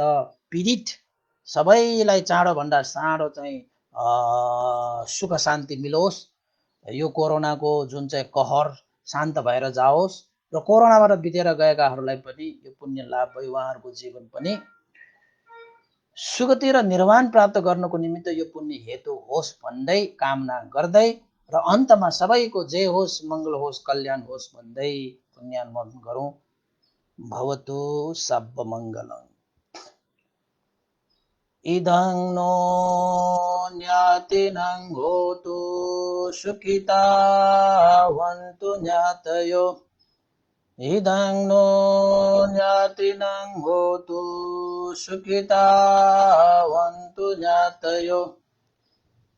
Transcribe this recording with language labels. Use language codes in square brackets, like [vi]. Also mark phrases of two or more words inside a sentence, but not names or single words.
[ne] पीडित सबैलाई चाँडोभन्दा चाँडो चाहिँ सुख शान्ति मिलोस्, यो कोरोनाको जुन चाहिँ कहर शान्त भएर जाओस् र कोरोनाबाट बितेर गएकाहरूलाई पनि यो पुण्य लाभ भई उहाँहरूको जीवन पनि सुगति र निर्वाण प्राप्त गर्नको निमित्त यो पुण्य हेतु होस् भन्दै कामना गर्दै र अन्तमा सबैको जय होस्, मङ्गल होस्, कल्याण होस् भन्दै पुण्यानुमोदन गरौँ। [pi] भवतु सब मङ्गलम्। इदं नो ज्ञातिनं होतु सुखिता वन्तु ज्ञातयो। इदं नो ज्ञातिनं होतु सुखिता वन्तु ज्ञातयो।